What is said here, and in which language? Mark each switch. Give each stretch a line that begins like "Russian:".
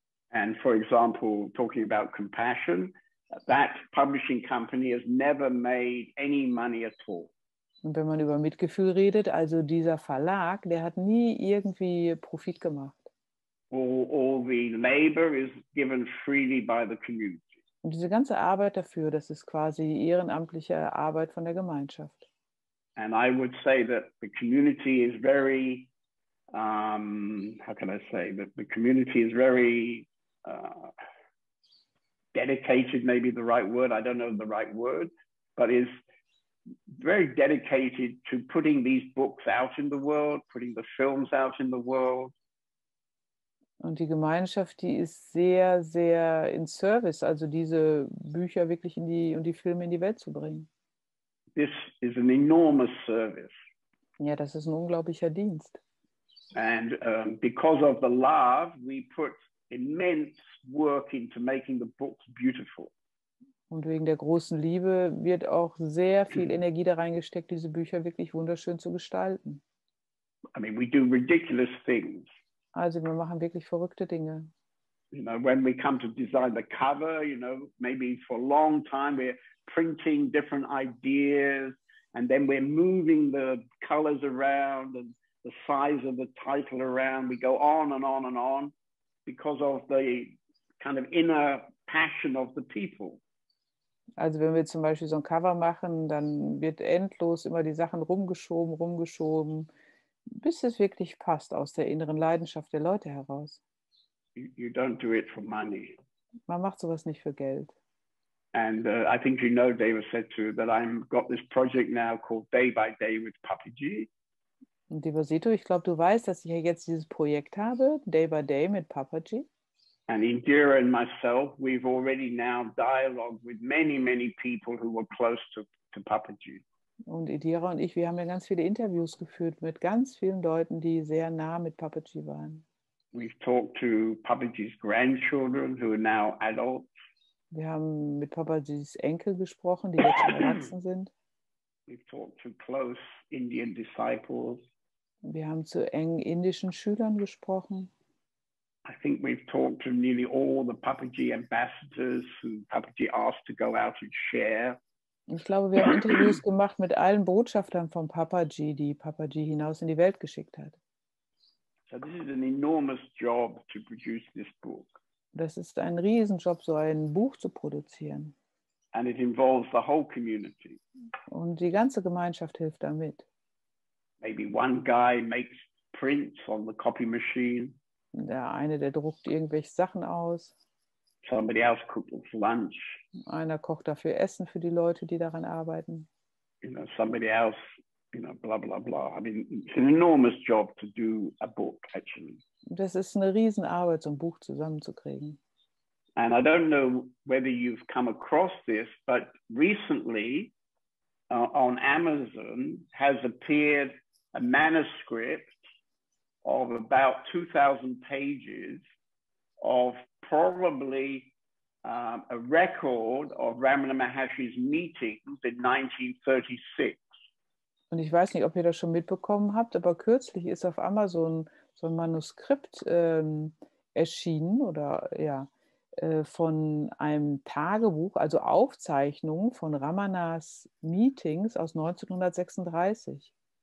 English: And for example, talking about compassion, that publishing company has never made any money at all.
German: Und wenn man über Mitgefühl redet, also dieser Verlag, der hat nie irgendwie Profit gemacht.
English: All the labor is given freely by the community.
German: Und diese ganze Arbeit dafür, das ist quasi ehrenamtliche Arbeit von der Gemeinschaft.
English: And I would say that the community is very, how can I say, that the community is very dedicated, maybe the right word, I don't know the right word, but is very dedicated to putting these books out in the world, putting the films out in the world.
German: Und die Gemeinschaft, die ist sehr, sehr in Service, also diese Bücher wirklich und die Filme in die Welt zu bringen.
English: This is an enormous service.
German: Ja, das ist ein unglaublicher Dienst.
English: And because of the love, we put immense work into making the books beautiful.
German: Und wegen der großen Liebe wird auch sehr viel Energie da reingesteckt, diese Bücher wirklich wunderschön zu gestalten.
English: I mean, we do ridiculous things.
German: Also wir machen wirklich verrückte Dinge.
English: You know, when we come to design the cover, you know, maybe for a long time we're printing different ideas and then we're moving the colors around and the size of the title around. We go on and on and on because of the kind of inner passion of the people.
German: Also wenn wir zum Beispiel so ein Cover machen, dann wird endlos immer die Sachen rumgeschoben, bis es wirklich passt aus der inneren Leidenschaft der Leute heraus.
English: You don't do it for money.
German: Man macht sowas nicht für Geld.
English: And I think you know, Devasetu, that I've got this project now called Day by Day with Papaji.
German: Und Devasetu, ich glaube, du weißt, dass ich ja jetzt dieses Projekt habe, Day by Day mit Papaji.
English: And Indira and myself, we've already now dialogued with many, many people who were close to Papaji.
German: Und Indira und ich, wir haben ja ganz viele Interviews geführt mit ganz vielen Leuten, die sehr nah mit Papaji waren.
English: We've talked to Papaji's grandchildren who are now adults.
German: Wir haben mit Papajis Enkel gesprochen, die jetzt schon erwachsen sind.
English: We've talked to close Indian disciples.
German: Wir haben zu engen indischen Schülern gesprochen.
English: I think we've talked to nearly all the Papaji ambassadors who Papaji asked to go out and share.
German: Ich glaube, wir haben Interviews gemacht mit allen Botschaftern von Papaji, die Papaji hinaus in die Welt geschickt hat.
English: So this is an enormous job to produce this book.
German: Das ist ein Riesenjob, so ein Buch zu produzieren.
English: And it involves the whole community.
German: Und die ganze Gemeinschaft hilft damit.
English: Maybe one guy makes prints on the copy machine.
German: Der eine, der druckt irgendwelche Sachen aus.
English: Somebody else cooks lunch.
German: Einer kocht dafür Essen für die Leute, die daran arbeiten.
English: You know, somebody else, you know, blah, blah, blah. I mean, it's an enormous job to do a book, actually.
German: Das ist eine Riesenarbeit, so ein Buch zusammenzukriegen.
English: And I don't know whether you've come across this, but recently on Amazon has appeared a manuscript of about 2,000 pages of probably a record of Ramana Maharshi's meetings in 1936.
German: Und ich weiß nicht, ob ihr das schon mitbekommen habt, aber kürzlich ist auf Amazon so ein Manuskript erschienen oder ja, von einem Tagebuch, also Aufzeichnungen von Ramanas Meetings aus 1936.